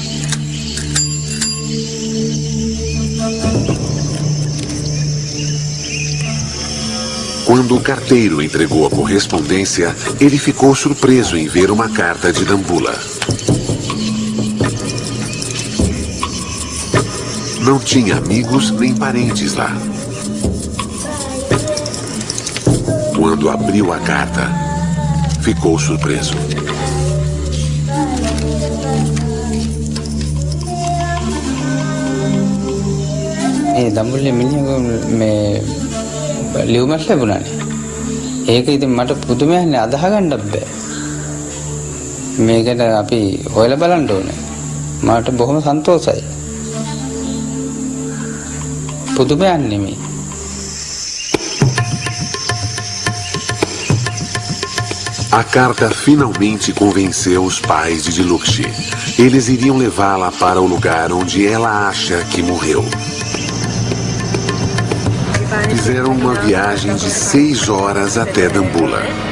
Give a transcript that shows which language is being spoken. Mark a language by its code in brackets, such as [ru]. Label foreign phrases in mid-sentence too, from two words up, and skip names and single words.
[pt] Quando o carteiro entregou a correspondência, ele ficou surpreso em ver uma carta de Dambulla. Não tinha amigos nem parentes lá. Quando abriu a carta, ficou surpreso. [si] දඹුල්ලේ මිනිහා මේ ලියුමක් ලැබුණානේ. ඒක ඉතින් මට පුදුමයක්නේ අදහ ගන්නත් බෑ. මේකට අපි හොයලා බලන්න ඕනේ. මට බොහොම සන්තෝෂයි. පුදුමයක් නෙමෙයි. [pt] A carta finalmente convenceu os pais de Diluxi. Eles iriam levá-la para o lugar onde ela acha que morreu. Fizeram uma viagem de 6 horas até Dambulla.